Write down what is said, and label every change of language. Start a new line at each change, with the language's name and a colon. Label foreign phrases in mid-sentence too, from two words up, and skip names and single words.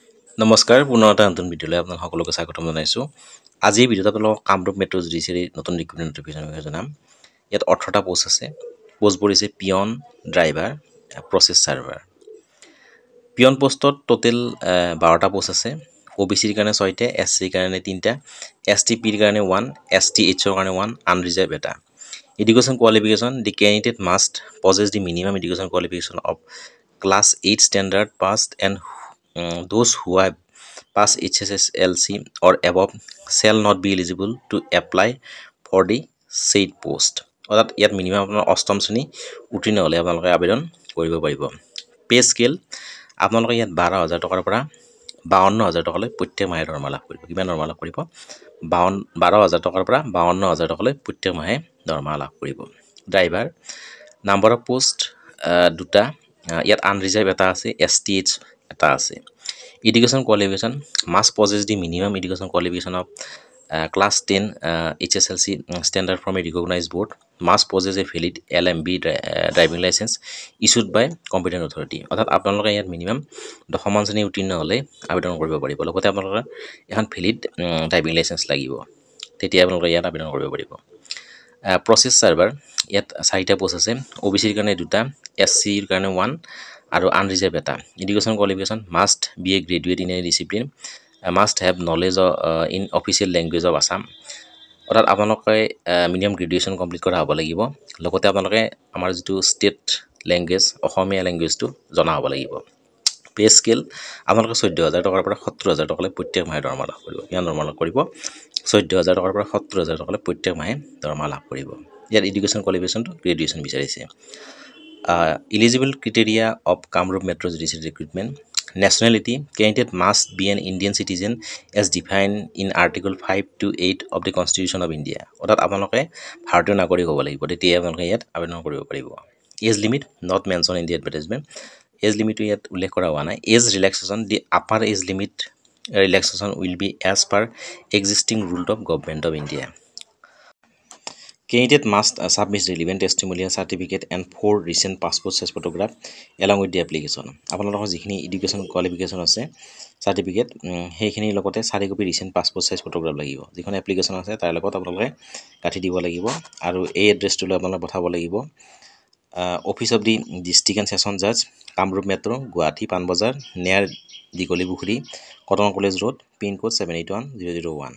Assamese: নমস্কাৰ পুনৰ এটা নতুন ভিডিঅ'লৈ আপোনালোক সকলোকে স্বাগতম জনাইছোঁ। আজিৰ ভিডিঅ'ত আপোনালোকক কামৰূপ মেট্ৰ' জুডিচিয়াৰী নতুন ৰিক্ৰুটমেণ্ট নটিফিকেশ্যনৰ বিষয়ে জনাম। ইয়াত 18টা পোষ্ট আছে। পোষ্টবোৰ হৈছে পিয়ন, ড্ৰাইভাৰ,
English: process server.
Assamese: পিয়ন পোষ্টত টোটেল 12টা পোষ্ট আছে। OBCৰ কাৰণে 6টা, SCৰ কাৰণে 3টা, STPৰ কাৰণে 1, STHৰ কাৰণে 1, আনৰিজাৰ্ভ এটা।
English: Education qualification: the candidate must possess the minimum education qualification of class 8 standard passed and those who have passed HSSLC or above shall not be eligible to apply for the said post.
Assamese: অৰ্থাৎ ইয়াত মিনিমাম আপোনাৰ অষ্টম শ্ৰেণী উত্তীৰ্ণ হ'লে আপোনালোকে আবেদন কৰিব পাৰিব।
English: pay scale
Assamese: আপোনালোকে ইয়াত 12,000 টকাৰ পৰা 52,000 টকালৈ প্ৰত্যেক মাহে দৰমহা লাভ কৰিব। কিমান দৰমহা লাভ কৰিব? 12,000 টকাৰ পৰা 52,000 টকালৈ প্ৰত্যেক মাহে দৰমহা লাভ কৰিব।
English: driver number of post
Assamese: দুটা, ইয়াত আনৰিজাৰ্ভ এটা আছে, STH এটা আছে।
English: Education qualification: must possess the minimum education qualification of class 10 HSLC standard from a recognized board, must possess a valid LMB driving license issued by competent authority.
Assamese: অৰ্থাৎ আপোনালোকে ইয়াত মিনিমাম 10মান শ্ৰেণী উত্তীৰ্ণ হ'লে আবেদন কৰিব পাৰিব। লগতে আপোনালোকৰ এখন
English: valid driving license
Assamese: লাগিব, তেতিয়া আপোনালোকে ইয়াত আবেদন কৰিব পাৰিব।
English: process server
Assamese: ইয়াত 4টা পোষ্ট আছে। OBCৰ কাৰণে 2টা, SCৰ কাৰণে 1 আৰু আনৰিজাৰ্ভ এটা।
English: Education qualification: must be a graduate in a discipline, must have knowledge in official language of Assam.
Assamese: অৰ্থাৎ আপোনালোকে
English: minimum graduation complete
Assamese: কৰা হ'ব লাগিব। লগতে আপোনালোকে আমাৰ যিটো
English: state language
Assamese: অসমীয়া লেংগুৱেজটো জনা হ'ব লাগিব।
English: pay scale
Assamese: আপোনালোকে 14,000 টকাৰ পৰা 70,000 টকালৈ প্ৰত্যেক মাহে দৰমহা লাভ কৰিব। কিমান দৰমহা লাভ কৰিব? 14,000 টকাৰ পৰা 70,000 টকালৈ প্ৰত্যেক মাহে দৰমহা লাভ কৰিব। ইয়াত এডুকেশ্যন কোৱালিফিকেশ্যনটো গ্ৰেজুৱেশ্যন বিচাৰিছে।
English: Eligible criteria of Kamrup Metro Judicial Recruitment: nationality: candidate must be an Indian citizen as defined in Article 5 to 8 of the Constitution of India.
Assamese: অৰ্থাৎ আপোনালোকে ভাৰতীয় নাগৰিক হ'ব লাগিব, তেতিয়াই আপোনালোকে ইয়াত আবেদন কৰিব পাৰিব।
English: age limit not mention in the advertisement:
Assamese: এজ লিমিটটো ইয়াত উল্লেখ কৰা হোৱা নাই।
English: age relaxation: the upper age limit relaxation will be as per existing rule of government of India. Candidate must submit relevant testimonial certificate and 4 recent passport size photograph along with the application.
Assamese: আপোনালোকৰ যিখিনি
English: education qualification
Assamese: আছে চাৰ্টিফিকেট, সেইখিনিৰ লগতে 4 কপি
English: recent passport size photograph
Assamese: লাগিব। যিখন এপ্লিকেশ্যন আছে তাৰ লগত আপোনালোকে গাঁঠি দিব লাগিব আৰু এই এড্ৰেছটোলৈ আপোনালোকে পঠাব লাগিব।
English: office of the district and session judge, কামৰূপ মেট্ৰ', গুৱাহাটী, পাণবজাৰ, নেয়াৰ দীঘলী পুখুৰী, কটন কলেজ ৰোড, পিনক'ড 781001।